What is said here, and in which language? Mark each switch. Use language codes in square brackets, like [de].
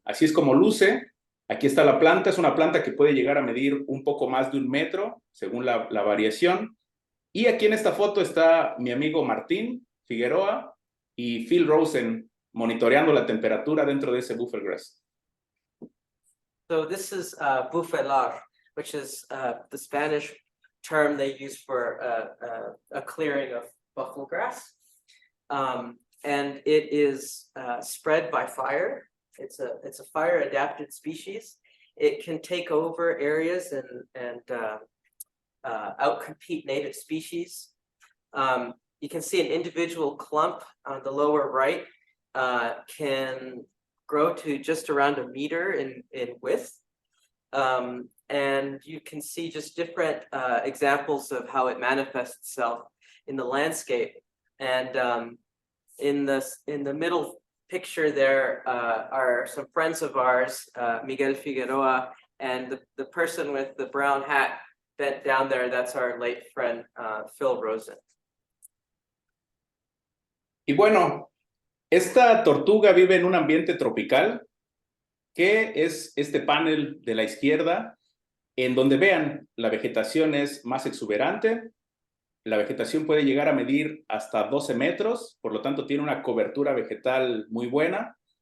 [es] Así es como luce. Aquí está la planta, es una planta que puede llegar a medir un poco más de 1 metro, según la variación. Y aquí en esta foto está mi amigo Martín Figueroa y Phil Rosen monitoreando la temperatura dentro de ese buffalo grass. [en] So this is bufelar, which is the Spanish term they use for a clearing of buffalo grass. And it is spread by fire. It's a fire adapted species. It can take over areas and outcompete native species. You can see an individual clump on the lower right can grow to just around a meter in width. And you can see just different examples of how it manifests itself in the landscape. And in the middle picture there are some friends of ours, Miguel Figueroa, and the person with the brown hat bent down there, that's our late friend Phil Rosen. [es] Y bueno, esta tortuga vive en un ambiente tropical, que es este panel de la izquierda, en donde vean, la vegetación es más exuberante, la vegetación puede llegar a medir hasta 12 metros, por lo tanto tiene una cobertura vegetal muy buena.